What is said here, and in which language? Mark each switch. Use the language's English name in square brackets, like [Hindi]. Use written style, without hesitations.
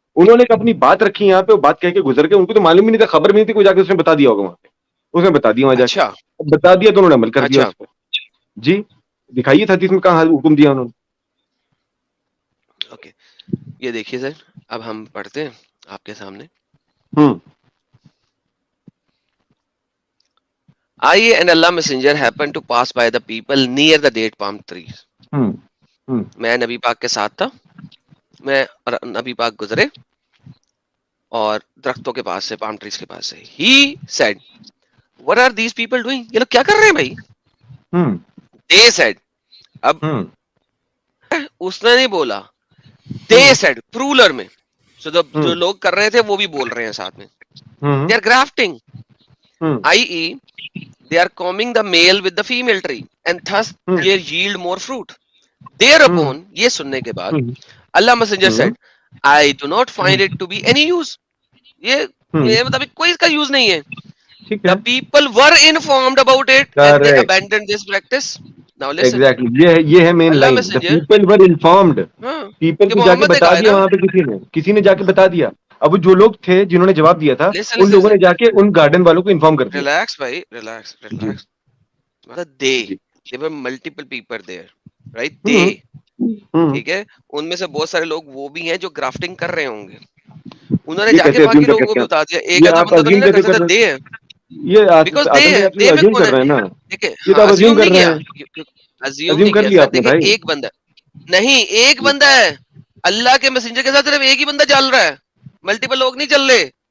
[Urdu] انہوں نے اپنی بات رکھی یہاں پہ، وہ بات کہہ کے گزر گئے، ان کو تو معلوم ہی نہیں تھا، خبر بھی نہیں تھی، کوئی جا کے اس نے بتا دیا ہوگا وہاں پہ، اس نے بتا دیا وہاں جا کے، اچھا بتا دیا تو انہوں نے عمل کر دیا اچھا اس پہ. جی دکھائیے حدیث میں کہاں حکم دیا انہوں نے. اوکے، یہ دیکھیے سر، اب ہم پڑھتے ہیں آپ کے سامنے. [English] آئیے and Allah messenger happened to pass by the people near the date palm trees. [Urdu] میں نبی پاک کے ساتھ تھا، میں نبی پاک گزرے اور درختوں کے پاس سے، palm trees کے پاس سے. [English] He said, what are these people doing? [Urdu] یہ لوگ کیا کر رہے ہیں بھائی؟ [English] They said. [Urdu] اب اس نے نہیں بولا، they said plural میں. So جو لوگ کر رہے تھے وہ بھی بول رہے ہیں ساتھ میں. [English] They are grafting, i.e. they are combing the male with the female tree and thus they yield more fruit. Thereupon, [Urdu] یہ سننے کے بعد [English] اللہ messenger said, I do not find it to be any use. [Urdu] یہ مطلب کوئی اس کا use نہیں ہے. [English] The people were informed about it and they abandoned this practice. Now listen. [Urdu] Exactly. یہ ہے main line. [English] The people were informed. [Urdu] People کو جا کے بتا دیا وہاں پہ، کسی نے جا کے بتا دیا. اب جو لوگ تھے جنہوں نے جواب دیا تھا ان لوگوں نے جا کے ان گارڈن والوں کو انفارم کر دیا. ریلیکس بھائی، ریلیکس. [English] مطلب they were multiple people there, right? [Urdu] ٹھیک ہے، ان میں سے بہت سارے لوگ وہ بھی ہیں جو گرافٹنگ کر رہے ہوں گے. انہوں نے جا کے باقی لوگوں کو بھی بتا دیا. ایک آدھا بندہ تو نہیں نہ کر سکتا دے ہے، بیکاز دے ہے، دے میں کون ہے؟ دیکھیں ازیوم نہیں کیا، ازیوم نہیں کیا. دیکھیں ایک بندہ نہیں، ایک بندہ ہے. اللہ کے میسنجر کے ساتھ صرف ایک ہی بندہ چل رہا ہے، ملٹیپل لوگ نہیں چل رہے.